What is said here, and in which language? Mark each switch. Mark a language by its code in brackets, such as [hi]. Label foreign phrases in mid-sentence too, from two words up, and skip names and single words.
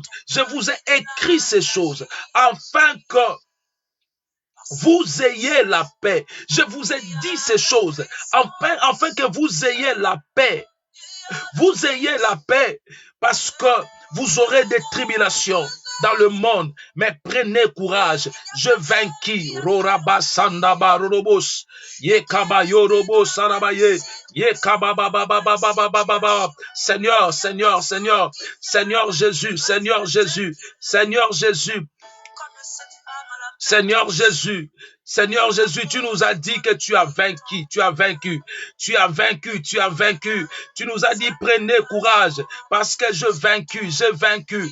[fr] Je vous ai écrit ces choses afin que vous ayez la paix. Je vous ai dit ces choses afin que vous ayez la paix. Vous ayez la paix parce que vous aurez des tribulations dans le monde, mais prenez courage. Je vainquis. Roraba sandaba rorobos. Yekaba yorobo sarabaye. Yekaba baba. Seigneur, Seigneur, Seigneur, Seigneur Jésus, Seigneur Jésus, Seigneur Jésus, Seigneur Jésus, Seigneur Jésus, tu nous as dit que tu as vaincu, tu as vaincu, tu as vaincu, tu as vaincu. Tu nous as dit, prenez courage, parce que j'ai vaincu, j'ai vaincu.